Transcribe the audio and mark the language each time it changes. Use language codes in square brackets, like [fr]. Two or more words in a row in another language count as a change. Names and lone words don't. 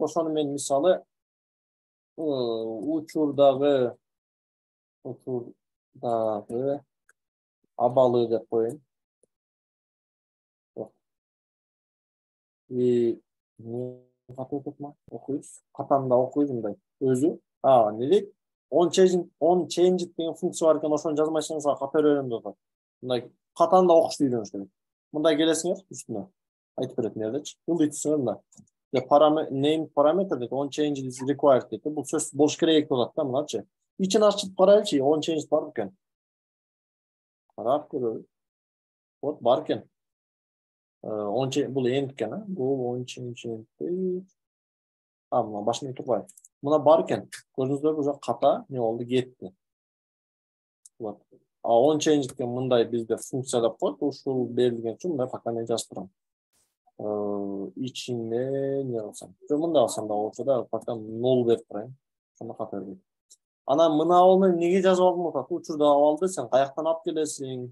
[ky] Ошону мен мисалы учурдагы абалы деп коеюн. Окуйбуз. Катанда окуйбуз мындай. Өзү. Не дейт? [en] On change [ky] деген функция бар экен, ошону жазмайсаңыз ката берем деп атат. Мындай катанда окушты үйрөнүш керек. Мындай келесиңер үстүнө. Айтып берет эмнедечи. Мындай түшүнөм да. [en] Name parameter дейт, on change is required дейт. [ky] Бул сөз болуш керек деп атат да, мыначы. İçini ачып карайлычы, [en] on change [ky] бар экен. Карап көрөбүз. Вот бар экен. Бул end экен, бул [en] on change [ky] дейт. Мына башында турбай. Мына бар экен. Көрдүңүздөрбү, уже ката не болду, кетти. Вот. [en] On change [ky] деген мындай бизде функция деп коет. Ушул берилген үчүн мындай пока мен жазып турам. Ичине не алсам? Мындай алсам да болчу да, пока 0 берип турайын. Ошондо ката берет. Анан мына абалды эмнеге жазып алдым деп атат? Учурда абалды сен каяктан алып келесиң?